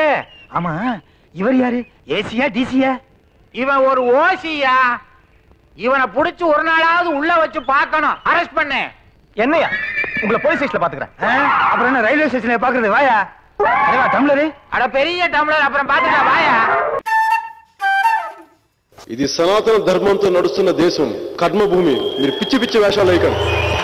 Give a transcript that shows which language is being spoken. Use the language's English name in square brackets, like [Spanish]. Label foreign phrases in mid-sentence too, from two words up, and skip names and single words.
[Tamil] ஆமா, இவர் யாரு? ஏசியா டிசியா? இவன் ஒரு ஓசியா. இவனை புடிச்சு ஒரு நாளாவது உள்ள வச்சு பார்க்கணும். அரெஸ்ட் பண்ணு. என்னையா? உங்களை போலீஸ் ஸ்டேஷன்ல பாத்துக்கிறேன். அப்புறம் என்ன ரயில்வே ஸ்டேஷன்ல பாக்குறது? வாயா. தலைவா, டம்ளரு. அட பெரிய டம்ளர், அப்புறம் பாத்துக்கலாம். வாயா. [Telugu] ఇది సనాతన ధర్మంతో నడుస్తున్న దేశం, కర్మభూమి. మీరు పిచ్చి పిచ్చి వేషాలు వేయకండి.